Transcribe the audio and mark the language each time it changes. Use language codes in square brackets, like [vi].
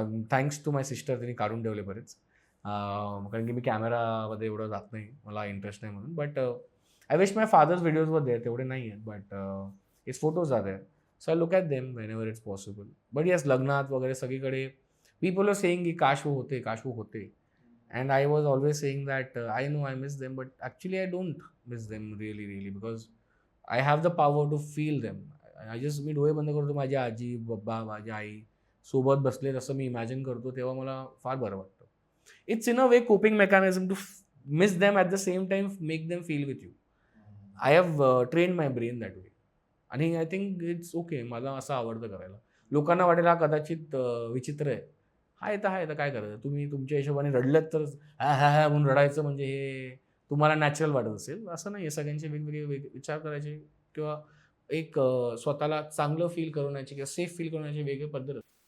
[en] thanks to my sister [mr] त्यांनी काढून ठेवले बरेच. कारण की मी कॅमेरामध्ये एवढं जात नाही. मला इंटरेस्ट नाही म्हणून. [en] But I wish my father's videos were there. [mr] तेवढे नाही आहेत. [en] But his photos are there. So I look at them whenever it's possible. But yes, [mr] लग्नात वगैरे सगळीकडे [en] people are saying की [hi] काश वो होते, काश वो होते. [en] And I was always saying that I know I miss them, but actually I don't miss them really, really, because I have the power to feel them. [mr] मी डोळे बंद करतो, माझी आजी, बाबा, माझी आई सोबत बसले तसं मी इमॅजिन करतो, तेव्हा मला फार बरं वाटतं. [en] It's in a way coping mechanism to miss them at the same time make them feel with you. I have train my brain that way. आणि I think it's okay. [mr] मला असं आवडतं करायला. लोकांना वाटेल हा कदाचित विचित्र आहे. आहे तर काय करायचं? तुम्ही तुमच्या हिशोबाने रडलेत तर हां, हां, हां म्हणून रडायचं म्हणजे हे तुम्हाला नॅचरल वाटत असेल. असं नाही आहे. सगळ्यांचे वेगवेगळे विचार करायचे किंवा एक स्वतःला चांगलं फील करवण्याची किंवा सेफ फील करण्याची वेगळी पद्धत असते.